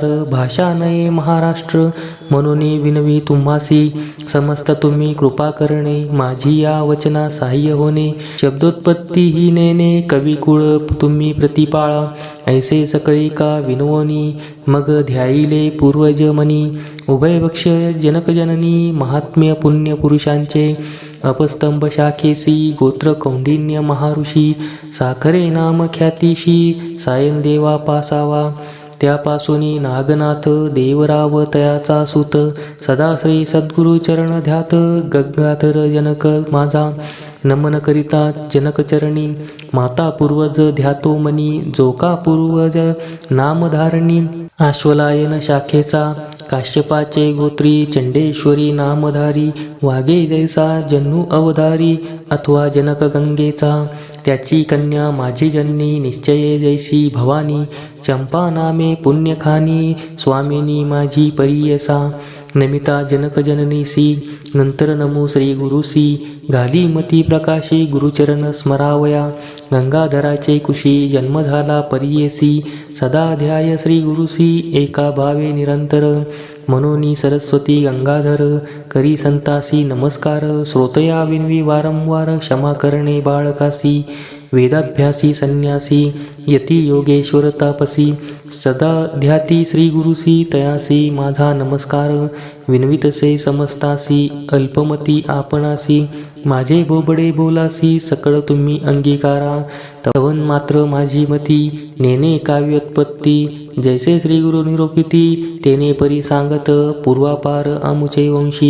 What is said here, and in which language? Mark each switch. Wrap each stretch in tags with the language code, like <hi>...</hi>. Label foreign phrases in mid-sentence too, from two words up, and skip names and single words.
<mr>भाषा नये महाराष्ट्र म्हणून विनवी तुम्हासी. समस्त तुम्ही कृपा करणे माझी या वचना सहाय्य होणे. शब्दोत्पत्ती ही नेने कविकुळ तुम्ही प्रतिपाळा. ऐसे सकळे का विनवणी मग ध्याईले पूर्वज मनी. उभयवक्ष जनकजननी महात्म्य पुण्य पुरुषांचे. अपस्तंभ शाखेसी गोत्र कौंडिन्य महाऋषी. साखरे नाम ख्यातीशी सायन देवा पासावा. त्यापासूनी नागनाथ देवराव तयाचा सुत. सदा श्री सद्गुरु चरण ध्यात गंगाधर जनक माझा. नमन करिता जनकचरणी माता पूर्वज ध्यातो मनी. जोका पूर्वज नामधारणी आश्वलायन शाखेचा. काश्यपाचे गोत्री चंडेश्वरी नामधारी. वागे जैसा जन्नू अवधारी अथवा जनक गंगेचा. त्याची कन्या माझी जननी निश्चये जैसी भवानी. चंपा नामे पुण्यखानी स्वामिनी माझी परीयसा. नमिता जनकजननीसी नंतर नमो श्री गुरुसी. घाली मती प्रकाशी गुरुचरण स्मरावया. गंगाधराचे कुशी जन्म झाला परीयसी. सदा ध्याय श्री गुरुसी एका भावे निरंतर. मनोनी सरस्वती गंगाधर करी संतासी नमस्कार. श्रोतया विनवी वारंवार क्षमा करणे बाळकासी. वेदाभ्यासी संन्यासी यती योगेश्वर तापसी. सदा ध्याती श्री गुरुसी तयासी माझा नमस्कार. विनवितसे समस्तासी अल्पमती आपणासी. माझे बोबडे बोलासी सकळ तुम्ही अंगीकारा. तवन मात्र माझी मती नेने काव्योत्पत्ती. जैसे श्री गुरु निरोपिती तेने परी सांगत पूर्वापार आमुचे वंशी.</mr>